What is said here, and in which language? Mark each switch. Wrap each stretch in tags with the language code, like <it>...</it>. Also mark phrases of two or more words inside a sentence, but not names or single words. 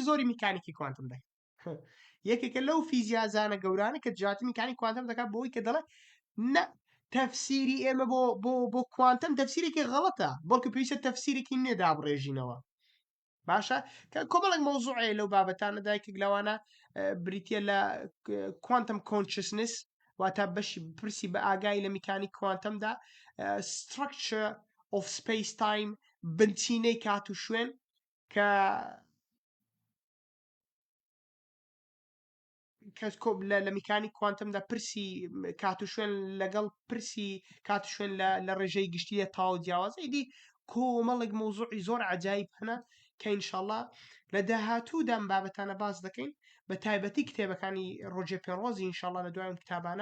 <ckb>زۆری میکانیکی کوانتم دەکات یەکێکە لەو فیزیازانە گەورانە کە دژاتی میکانی کوانتم دەکات بۆی کە دەڵێ نە تەفسیری ئێمە بۆ کوانتم تەفسیرێکی غەڵەتە بەڵکو پێویستە تەفسیرێکی نوێ دابڕێژینەوە باشە کە کۆمەڵێک مەوزوعەیە لەو بابەتانە دایکێک لەوانە بریتە لە</ckb> <en>quantum consciousness</en> <ckb>واتە بەشی پرسی بە ئاگای لە میکانی کوانتمدا</ckb> <en>structure of space time</en> <ckb>بنچینەی کات و شوێن کە کەس کۆب لە میکانی کوانتمدا پرسی کات و شوێن لەگەڵ پرسی کات و شوێن لە ڕێژەی گشتیە تاو جیاوازی دی کۆمەڵێک مەوزوعی زۆر عجایب هەنە کە ئینشاءالله لە داهاتوودا ئەم بابەتانە باس دەکەین بە تایبەتی کتێبەکانی ڕۆجێ پێنڕۆزی ئینشاءالله لە دوای ئەم کتابانە</ckb>